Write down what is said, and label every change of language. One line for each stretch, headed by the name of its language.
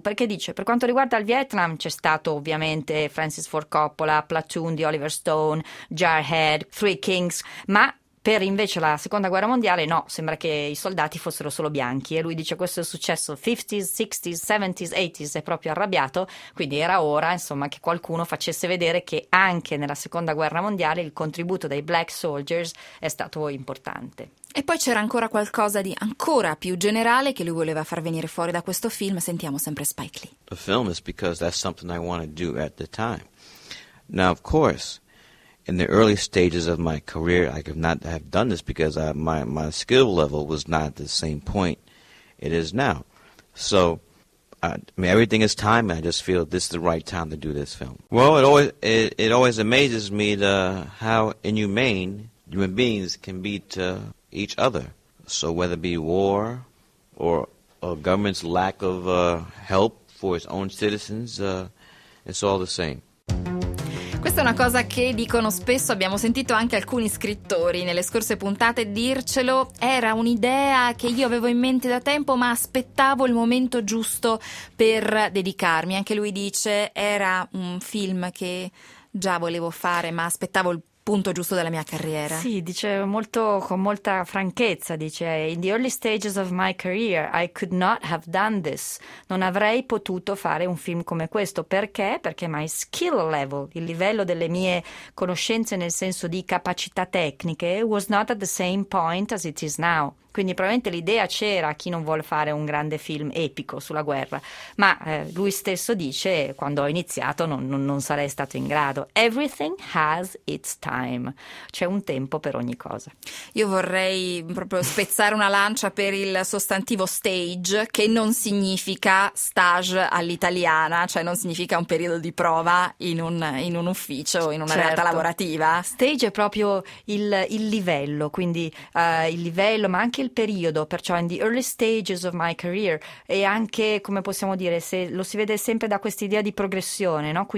Italian: Perché dice, per quanto riguarda il Vietnam c'è stato ovviamente Francis Ford Coppola, Platoon di Oliver Stone, Jarhead, Three Kings, ma per invece la Seconda Guerra Mondiale no, sembra che i soldati fossero solo bianchi, e lui dice questo è successo 50s, 60s, 70s, 80s, è proprio arrabbiato, quindi era ora insomma che qualcuno facesse vedere che anche nella Seconda Guerra Mondiale il contributo dei
English: black soldiers
Italian: è stato importante. E poi c'era ancora qualcosa di ancora più generale che lui voleva far venire fuori da questo film, sentiamo sempre Spike Lee.
English: The film is because that's something I wanted to do at the time. Now of course in the early stages of my career, I could not have done this because my skill level was not at the same point it is now. So, I mean, everything is time, and I just feel this is the right time to do this film. Well, it always amazes me to how inhumane human beings can be to each other. So, whether it be war or a government's lack of help for its own citizens, it's all the same.
Italian: Questa è una cosa che dicono spesso, abbiamo sentito anche alcuni scrittori nelle scorse puntate dircelo, era un'idea che io avevo in mente da tempo ma aspettavo il momento giusto per dedicarmi. Anche lui dice, era un film che già volevo fare ma aspettavo il punto giusto della mia carriera. Sì, dice molto con molta franchezza, dice
English: in the early stages of my career I could not have done this.
Italian: Non avrei potuto fare un film come questo. Perché? Perché
English: my skill level,
Italian: il livello delle mie conoscenze nel senso di capacità tecniche
English: was not at the same point as it is now.
Italian: Quindi probabilmente l'idea c'era, chi non vuole fare un grande film epico sulla guerra, ma lui stesso dice, quando ho iniziato non sarei stato in grado.
English: Everything has its time.
Italian: C'è un tempo per ogni cosa. Io vorrei proprio spezzare una lancia per il sostantivo stage, che non significa stage all'italiana, cioè non significa un periodo di prova in un ufficio, in una realtà lavorativa. Stage è proprio il livello, quindi il livello, ma anche il periodo, perciò
English: in the early stages of my career,
Italian: e anche, come possiamo dire, se lo si vede sempre da questa idea di progressione, no?